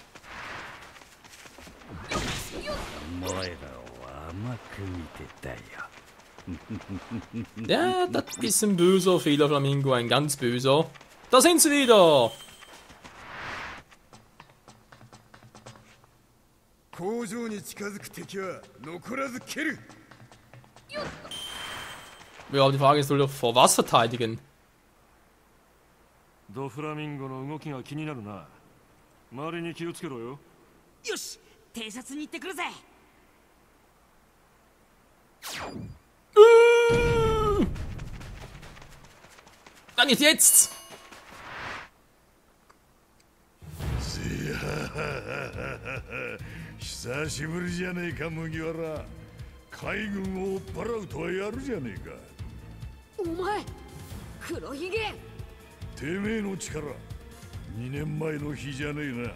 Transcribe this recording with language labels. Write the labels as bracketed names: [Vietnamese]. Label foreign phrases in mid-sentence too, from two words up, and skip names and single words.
[German] Ja, das ist ein böser Fehler, Flamingo, ein ganz böser. Da sind sie wieder! Ja, die Frage ist, soll er vor was verteidigen? [Japanese] ドフラミンゴの動きが気になるな。周りに気をつけろよ。よし、偵察に行ってくるぜ。 [German] Dann nicht jetzt! [Japanese] 久しぶりじゃねえか麦わら。海軍を追っ払うとはやるじゃねえか。お前、黒ひげ。てめえの力、2年前の日じゃねえな。